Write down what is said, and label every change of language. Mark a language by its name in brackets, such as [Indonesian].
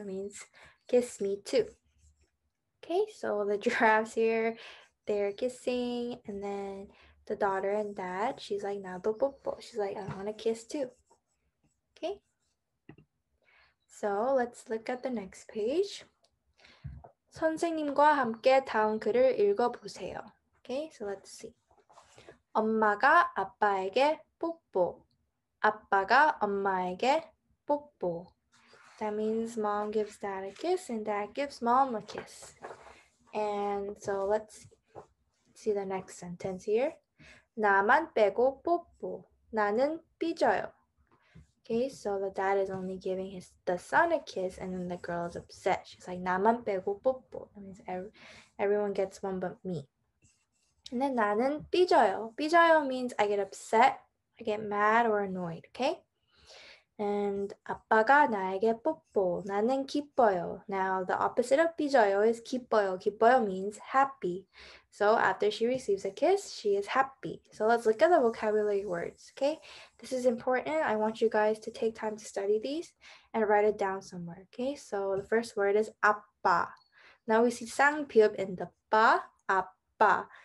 [English] It means kiss me too. Okay, so the giraffes here, they're kissing, and then the daughter and dad, she's like [Korean] 나도 뽀뽀. [English] She's like, I want to kiss too. Okay? So let's look at the next page. [Korean] 선생님과 함께 다음 글을 읽어보세요. [English] Okay, so let's see. [Korean] 엄마가 아빠에게 뽀뽀. 아빠가 엄마에게 뽀뽀. [English] That means mom gives dad a kiss and dad gives mom a kiss. And so let's see the next sentence here. [Korean] 나만 빼고 뽀뽀. 나는 삐져요. [English] Okay, so the dad is only giving the son a kiss and then the girl is upset. She's like, [Korean] 나만 빼고 뽀뽀. [English] That means everyone gets one but me. And then [Korean] 나는 삐져요. [English] 삐져요 means I get upset, I get mad or annoyed, okay? [Korean] And 아빠가 나에게 뽀뽀. 나는 기뻐요. [English] Now the opposite of 삐져요 is 기뻐요. 기뻐요 means happy. So after she receives a kiss, she is happy. So let's look at the vocabulary words, okay? This is important. I want you guys to take time to study these and write it down somewhere, okay? So the first word is 아빠. Now we see 쌍피읍 in the 빠, 아빠.